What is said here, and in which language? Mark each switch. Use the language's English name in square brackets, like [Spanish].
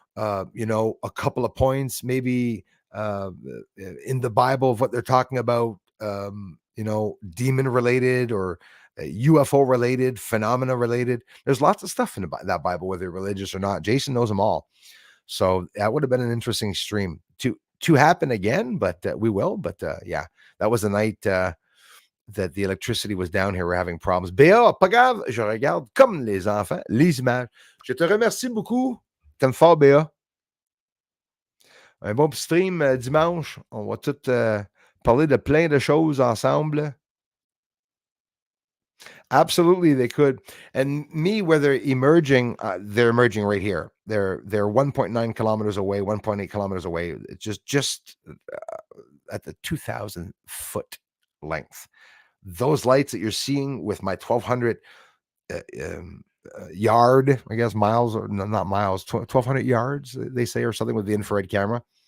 [English] a couple of points, maybe in the Bible of what they're talking about, demon related or UFO related, phenomena related. There's lots of stuff in that Bible, whether you're religious or not. Jason knows them all. So that would have been an interesting stream to happen again, but we will. But yeah, that was the night that the electricity was down here. We're having problems. [French] Béa, pas grave, je regarde comme les enfants, les images. Je te remercie beaucoup. T'aimes fort, Béa. Un bon petit stream dimanche. On va tout parler de plein de choses ensemble. [English] Absolutely, they could. And me, where they're emerging right here. They're 1.9 kilometers away, 1.8 kilometers away. It's just at the 2,000 foot length. Those lights that you're seeing with my 1,200 yard, I guess miles, or no, not miles, 1,200 yards, they say, or something with the infrared camera.